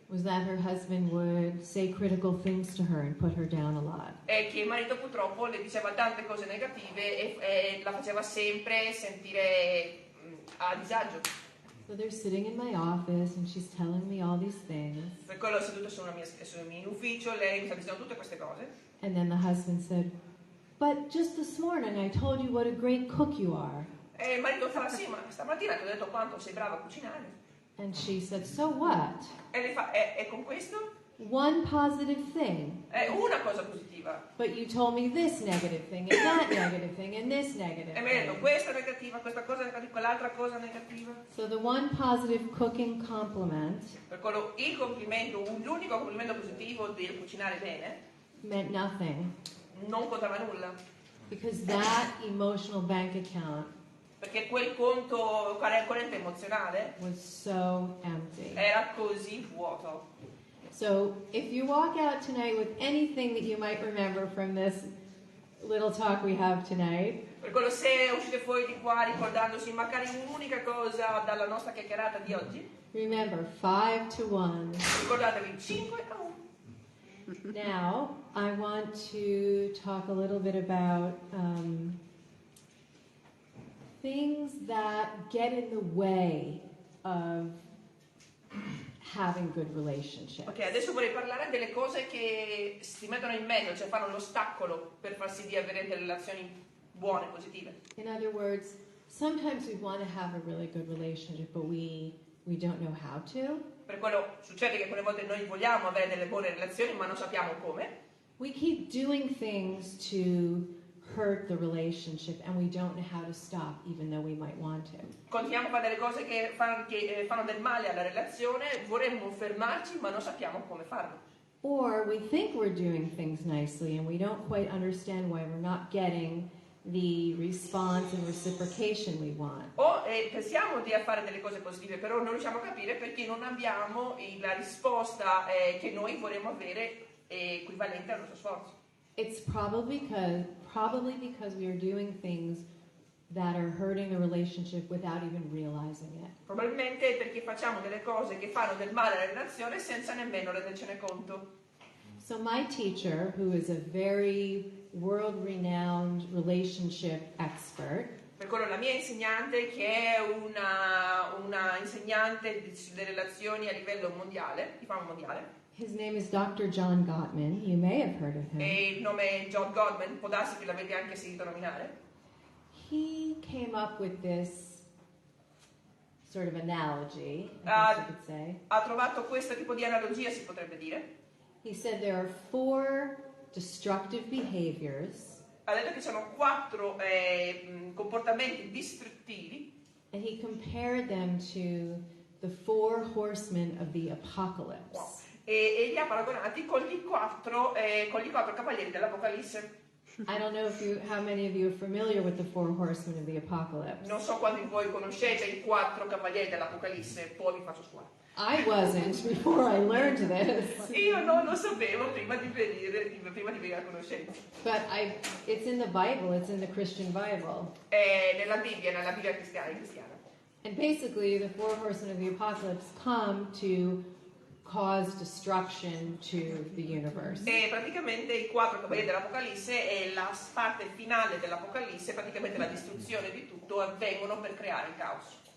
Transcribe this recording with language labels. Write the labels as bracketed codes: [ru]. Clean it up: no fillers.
[en] was that her husband would say critical things to her and put her down a lot. [it] è che il marito purtroppo le diceva tante cose negative e la faceva sempre sentire a disagio. [en] So they're sitting in my office and she's telling me all these things. [it] Per quello seduto sul mio ufficio, lei mi sta dicendo tutte queste cose. [en] And then the husband said, "But just this morning I told you what a great cook you are." [it] E il marito fa, sì, ma stamattina ti ho detto quanto sei brava a cucinare. [en] And she said, "So what? [it] E lei fa, e con questo? [en] One positive thing. [it] È una cosa positiva. [en] But you told me this negative thing, and that negative thing, and this negative [it] E mi ha detto [en] thing." [it] questa è negativa, questa cosa è negativa, quell'altra cosa negativa. [en] So the one positive cooking compliment [it] Per quello il complimento, l'unico complimento positivo del cucinare bene, [en] meant nothing, [it] non contava nulla. [en] because that emotional bank account [it] Perché quel conto corrente emozionale [en] was so empty. [it] era così vuoto. [en] So if you walk out tonight with anything that you might remember from this little talk we have tonight, [it] Per quello se uscite fuori di qua ricordandosi magari un'unica cosa dalla nostra chiacchierata di oggi, [en] remember 5-1. [it] ricordatevi 5-1. [en] Now, I want to talk a little bit about things that get in the way of having good relationships. [it] Ok, adesso vorrei parlare delle cose che si mettono in mezzo, cioè fanno l'ostacolo per far sì di avere delle relazioni buone, positive. [en] In other words, sometimes we want to have a really good relationship, but we don't know how to. [it] Per quello succede che alcune volte noi vogliamo avere delle buone relazioni, ma non sappiamo come. [en] We keep doing things to hurt the relationship, and we don't know how to stop, even though we might want to. [it] Continuiamo a fare delle cose che fanno del male alla relazione, vorremmo fermarci, ma non sappiamo come farlo. [en] Or we think we're doing things nicely, and we don't quite understand why we're not getting the response and reciprocation we want. [it] O pensiamo di fare delle cose positive, però non riusciamo a capire perché non abbiamo la risposta che noi vorremmo avere equivalente al nostro sforzo. [en] It's probably because we are doing things that are hurting the relationship without even realizing it. [it] Probabilmente perché facciamo delle cose che fanno del male alla relazione senza nemmeno rendercene conto. [en] So my teacher, who is a very world-renowned relationship expert, [it] Per quello la mia insegnante, che è una insegnante delle relazioni a livello mondiale, di fama mondiale, [en] his name is Dr. John Gottman. You may have heard of him. [it] e il nome è John Gottman, può darsi che l'avete anche sentito nominare. [en] He came up with this sort of analogy, I guess you could say. [it] Ha trovato questo tipo di analogia, si potrebbe dire. [en] He said there are 4 destructive behaviors, [it] Ha detto che ci sono 4 comportamenti distruttivi [en] and he compared them to the 4 horsemen of the apocalypse. [it] e li ha paragonati con gli 4 cavalieri dell'Apocalisse. [en] I don't know how many of you are familiar with the 4 horsemen of the apocalypse. [it] Non so quanti di voi conoscete i 4 cavalieri dell'Apocalisse, poi vi faccio scuola. [en] I wasn't before I learned this, [it] Io non lo sapevo prima di venire a conoscenza. [en] but it's in the Bible, it's in the Christian Bible. [it] È nella Bibbia cristiana. [en] And basically, the 4 horsemen of the apocalypse come to cause destruction to the universe. [it] E praticamente i 4 cavalieri dell'Apocalisse e la parte finale dell'Apocalisse, praticamente la distruzione di tutto, avvengono per creare il caos.